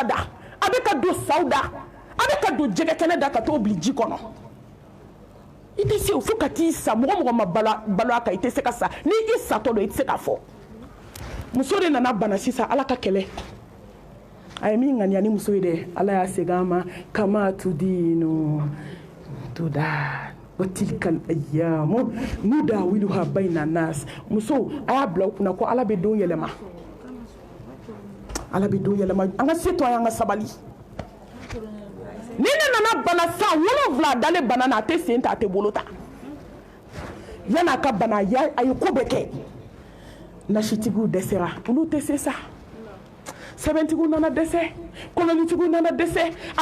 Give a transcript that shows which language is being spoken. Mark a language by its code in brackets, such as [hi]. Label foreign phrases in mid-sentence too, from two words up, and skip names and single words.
[bm] da a bɛ ka don saw da a bɛ ka don jɛgɛ kɛnɛ da ka t'o bili ji kɔnɔ i tɛ se o fo ka t'i sa mɔgɔ mɔgɔ ma balo a kan i tɛ se ka sa ni i satɔ don i tɛ se k'a fɔ muso de nana bana sisan ala ka kɛlɛ a ye min ŋaniya ni muso ye dɛ ala y'a segin a ma kama tudinu tuda [ar] وتلك الأيام نداولها بين الناس [bm] muso a y'a bila u kunna ko ala bɛ don yɛlɛma ala bɛ don yɛlɛma an ka se to an ka sabali ni ne nana bana san 7 dalen bana na a tɛ sen ta a tɛ bolo ta yan'a ka bana a ye ko bɛɛ kɛ nasitigiw dɛsɛra olu tɛ se sa sɛbɛntigiw nana dɛsɛ kolonitigiw nana dɛsɛ a